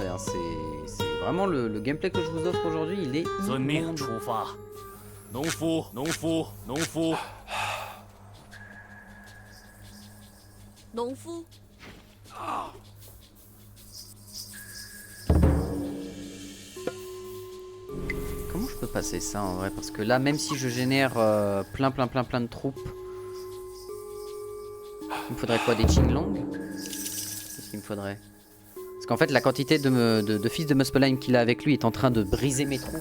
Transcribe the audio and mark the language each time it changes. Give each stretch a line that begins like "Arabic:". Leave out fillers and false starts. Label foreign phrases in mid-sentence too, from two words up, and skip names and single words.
French: Hein. C'est vraiment le gameplay que je vous offre aujourd'hui, il est
Chinese: 遵命出发。农夫，农夫，农夫。农夫，
French: Comment je peux passer ça en vrai? Parce que là, même si je génère plein de troupes, il me faudrait quoi? Des Qinglong? Qu'est-ce qu'il me faudrait? Parce qu'en fait, la quantité de fils de Muspelheim qu'il a avec lui est en train de briser mes troupes.